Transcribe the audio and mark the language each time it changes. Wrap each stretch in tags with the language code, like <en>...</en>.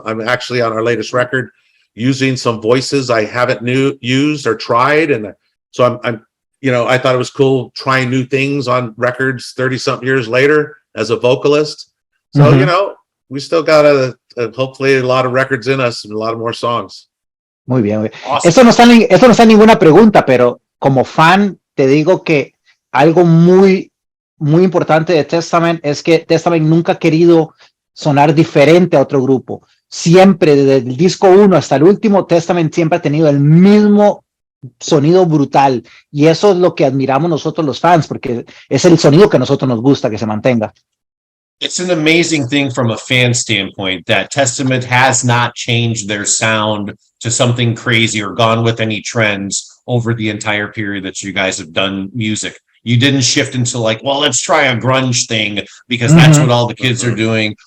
<en>I'm actually on our latest record using some voices I haven't used or tried. And so I'm I thought it was cool trying new things on records 30 something years later as a vocalist. So, we still got hopefully a lot of records in us and a lot of more songs.</en> <es>Muy bien.</es> <en>Awesome.</en> <es>Esto no está en ninguna pregunta, pero como fan te digo que algo muy, muy importante de Testament es que Testament nunca ha querido sonar diferente a otro grupo. Siempre, desde el disco 1 hasta el último, Testament siempre ha tenido el mismo sonido brutal. Y eso es lo que admiramos nosotros los fans, porque es el sonido que a nosotros nos gusta que se mantenga.</es> <en>It's an amazing thing from a fan standpoint that Testament has not changed their sound to something crazy or gone with any trends over the entire period that you guys have done music. You didn't shift into like, well, let's try a grunge thing because that's what all the kids are doing.</en>